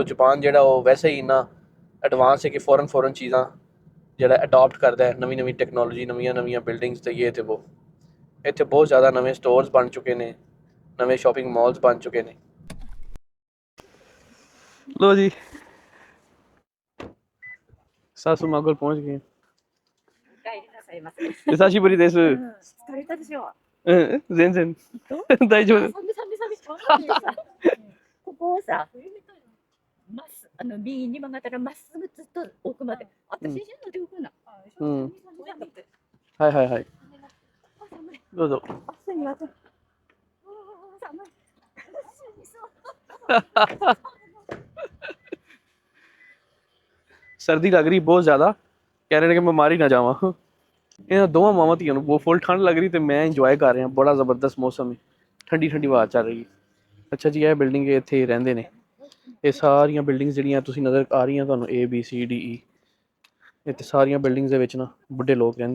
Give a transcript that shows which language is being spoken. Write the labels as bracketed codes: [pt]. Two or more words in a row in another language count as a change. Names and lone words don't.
[pa] ਜਾਪਾਨ ਜਿਹੜਾ ਉਹ ਵੈਸੇ ਹੀ ਇੰਨਾ ਐਡਵਾਂਸ ਹੈ ਕਿ ਫੌਰਨ ਚੀਜ਼ਾਂ ਜਿਹੜਾ ਅਡਾਪਟ ਕਰਦਾ ਹੈ ਨਵੀਂ ਟੈਕਨੋਲੋਜੀ ਨਵੀਆਂ ਬਿਲਡਿੰਗਸ ਤੇ ਇਹ ਤੇ ਉਹ ਇੱਥੇ ਬਹੁਤ ਜ਼ਿਆਦਾ ਨਵੇਂ ਸਟੋਰਸ ਬਣ ਚੁੱਕੇ ਨੇ ਨਵੇਂ [en] shopping malls [pa] ਬਣ ਚੁੱਕੇ ਨੇ ਲੋ ਜੀ ਸਾਸੂ ਮਾਂ ਕੋਲ ਪਹੁੰਚ ਗਏ [ja] 久しぶりです全然大丈夫。ここをさ、右に曲がったらまっすぐずっと奥まで。私死ぬので奥な。うん。はいはいはい。どうぞ。すみません。寒い。 [pa] ਸਰਦੀ ਲੱਗ ਰਹੀ ਬਹੁਤ ਜ਼ਿਆਦਾ ਕਹਿ ਰਹੇ ਨੇ ਕਿ ਮੈਂ ਮਾਰ ਹੀ ਨਾ ਜਾਵਾ ਇਹਨਾਂ ਦੋਵਾਂ ਮਾਵਾਂ ਧੀਆਂ ਨੂੰ ਬਹੁਤ ਫੁੱਲ ਠੰਡ ਲੱਗ ਰਹੀ ਤੇ ਮੈਂ ਇੰਜੋਏ ਕਰ ਰਿਹਾ ਬੜਾ ਜ਼ਬਰਦਸਤ ਮੌਸਮ ਹੈ ਠੰਡੀ ਠੰਡੀ ਹਵਾ ਚੱਲ ਰਹੀ ਹੈ ਅੱਛਾ ਜੀ ਇਹ ਬਿਲਡਿੰਗ ਇੱਥੇ ਰਹਿੰਦੇ ਨੇ ਇਹ ਸਾਰੀਆਂ ਬਿਲਡਿੰਗਸ ਜਿਹੜੀਆਂ ਤੁਸੀਂ ਨਜ਼ਰ ਆ ਰਹੀਆਂ ਤੁਹਾਨੂੰ ABCDE ਇੱਥੇ ਸਾਰੀਆਂ ਬਿਲਡਿੰਗਸ ਦੇ ਵਿੱਚ ਨਾ ਬੁੱਢੇ ਲੋਕ ਰਹਿੰਦੇ